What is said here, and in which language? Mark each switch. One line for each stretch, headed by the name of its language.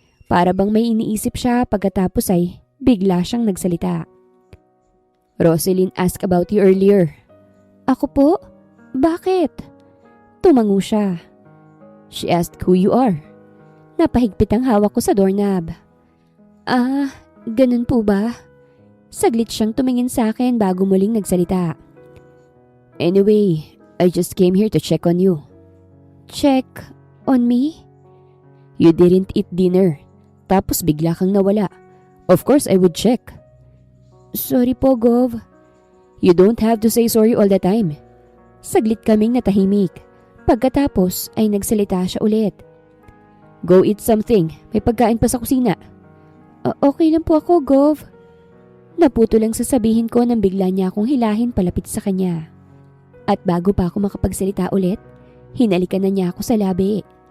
Filipino: Para bang may iniisip siya pagkatapos ay bigla siyang nagsalita.
English: Roselyn asked about you earlier.
Filipino: Ako po? Bakit? Tumango siya.
English: She asked who you are.
Filipino: Napahigpit ang hawak ko sa doorknob. Ganun po ba? Saglit siyang tumingin sa akin bago muling nagsalita.
English: Anyway, I just came here to check on you. Check on me? You didn't eat dinner.
Filipino: Tapos bigla kang nawala.
English: Of course I would check. Sorry po, Gov. You don't have to say sorry all the time.
Filipino: Saglit kaming natahimik. Pagkatapos ay nagsalita siya ulit.
English: Go eat something.
Filipino: May pagkain pa sa kusina. Okay lang po ako, Gov. Naputo lang sasabihin ko nang bigla niya akong hilahin palapit sa kanya. At bago pa ako makapagsalita ulit, hinalikan na niya ako sa labi.